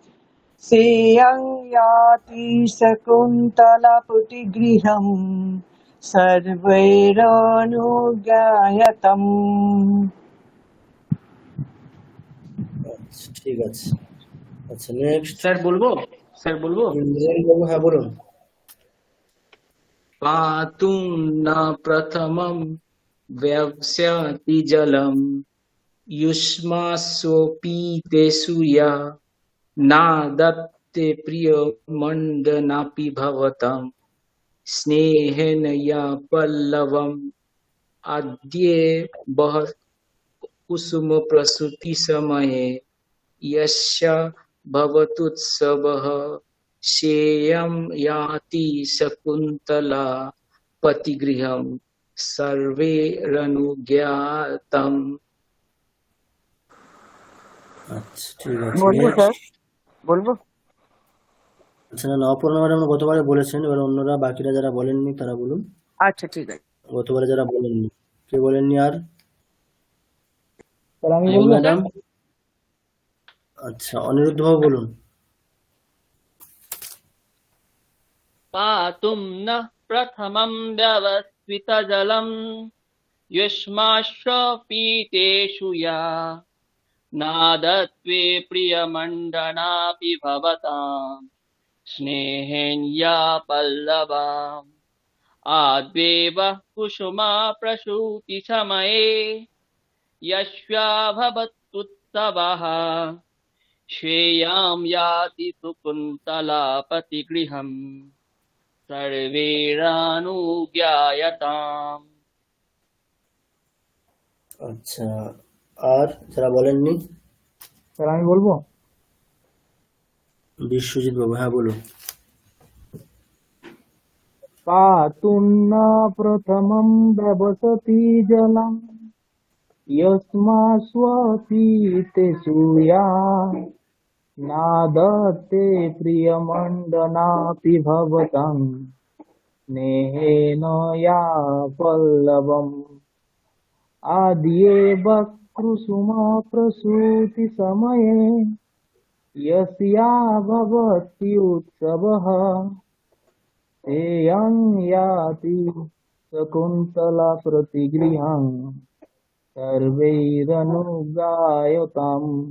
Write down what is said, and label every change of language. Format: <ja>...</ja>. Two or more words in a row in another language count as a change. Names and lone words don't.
<sa>सेयं याति शकुन्तलापतिगृहं सर्वैरनुज्ञायतम्।</sa> <bn>আচ্ছা, ঠিক আছে। আচ্ছা, নেক্সট স্যার বলবো? স্যার বলবো? ইন্দ্রাণী বাবু, হ্যাঁ বলুন।</bn> <sa>पातुं न प्रथमं व्यवस्यति जलम् युष्मास्वपीतेषु या नादत्ते प्रियमण्डनापि भवतां स्नेहेन या पल्लवम् अद्येव कुसुमप्रसूतिसमये यस्य भवतुत्सवः सेयं याति शकुन्तला पतिगृहं सर्वैरनुज्ञातम्।</sa> <bn>আচ্ছা, ঠিক আছে। বলবো নেক্সট। স্যার, বলবো? আচ্ছা, না, অপর্ণা ম্যাডাম গতবারে বলেছেন, এবার অন্যরা বাকিরা যারা বলেননি তারা বলুন। আচ্ছা, ঠিক আছে। গতবারে যারা বলেননি, কে বলেননি আর? স্যার আমি মৌ বলবো? ম্যাডাম। আচ্ছা, অনিরুদ্ধ বাবু বলুন।</bn> <sa>पातुं नः प्रथमं व्यवस्वितजलम् युष्माश्वपीतेषु या नादत्वे प्रियमण्डनापि भवतां स्नेहेन या पल्लवाम् आद्वेव कुसुमा प्रसूतिसमये यस्या भवत्युत्सवः श्रेयां याति शकुन्तला पतिगृहम् सर्वैरनुज्ञायताम्।</sa> <bn>আচ্ছা, আর যারা বলেননি? স্যার আমি বলবো? বিশ্বজিৎ বাবু, হ্যাঁ বলুন।</bn> <sa>पातुं न प्रथमं व्यवसति जलम् यस्मास्वपीतेषु या नादत्ते प्रियमण्डनापि भवतां स्नेहेन या पल्लवम् आद्येव कुसुमप्रसूतिसमये यस्या भवत्युत्सवः सेयं याति शकुन्तला प्रतिगृहं सर्वैरनुज्ञायताम्।</sa>